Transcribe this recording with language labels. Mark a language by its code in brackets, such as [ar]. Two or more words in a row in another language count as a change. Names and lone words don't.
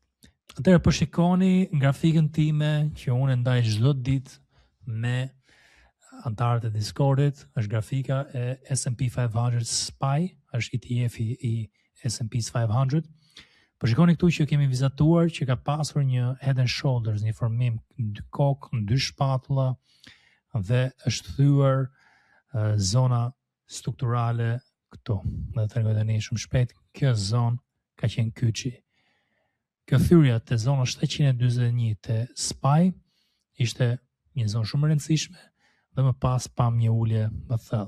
[sq] Atëherë po shikoni grafikën time që unë ndaj çdo ditë me antarët e Discordit, është grafika e S&P 500 SPY, është ETF i S&P 500. Po shikoni këtu që kemi vizatuar që ka pasur një [en] head and shoulders, [sq] një formim në dy kokë, në dy shpatulla dhe është thyer zona strukturale këtu. Dhe t'rregoj tani shumë shpejt, kjo zonë ka qenë kyçi. Kjo thyrja te zona 741 te SPY ishte një zonë shumë e rëndësishme dhe më pas pam një ulje më thellë.